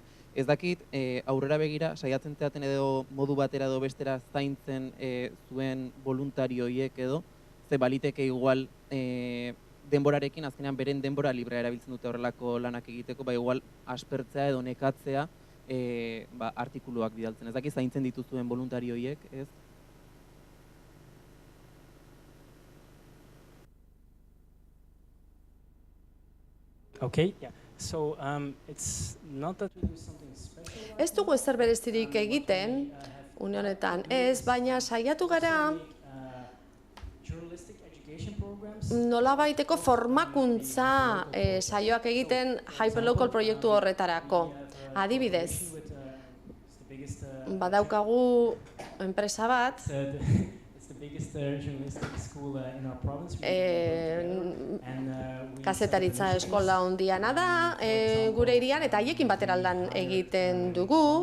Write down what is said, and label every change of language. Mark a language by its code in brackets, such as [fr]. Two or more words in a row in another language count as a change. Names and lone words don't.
[eu] Ez dakit, aurrera begira, saiatzen zeaten edo modu batera edo bestera zaintzen zuen voluntario horiek edo, ze baliteke igual denborarekin, azkenean beren denbora librea erabiltzen dute horrelako lanak egiteko, igual aspertzea edo nekatzea artikuluak bidaltzen. Ez dakit zaintzen dituzuen voluntario horiek, ez? [en] Okay, yeah. So it's not that we do something special. [eu] Ez dugu ezer berezirik egiten, une honetan ez, baina saiatu gara nolabaiteko formakuntza saioak egiten Hyperlocal proiektu horretarako. Adibidez, badaukagu enpresa bat, kazetaritza eskola handiana da gure hirian, eta haiekin batera lan egiten dugu.